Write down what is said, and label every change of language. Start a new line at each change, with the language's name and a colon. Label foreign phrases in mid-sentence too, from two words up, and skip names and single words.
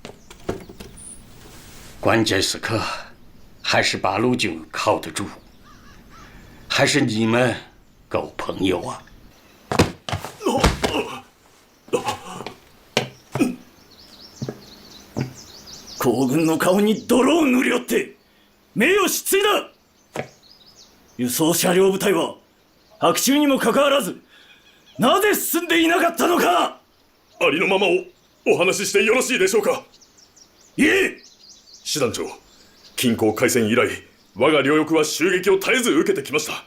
Chinese: 关键时刻，还是八路军靠得住，还是你们够朋友啊！
Japanese: 皇軍の顔に泥を塗りおって名誉失墜だ。輸送車両部隊は白昼にもかかわらずなぜ進んでいなかったのか。ありのままをお話ししてよろしいでしょうか。いえ、師団長、近郊開戦以来我が両翼は襲撃を絶えず受けてきました。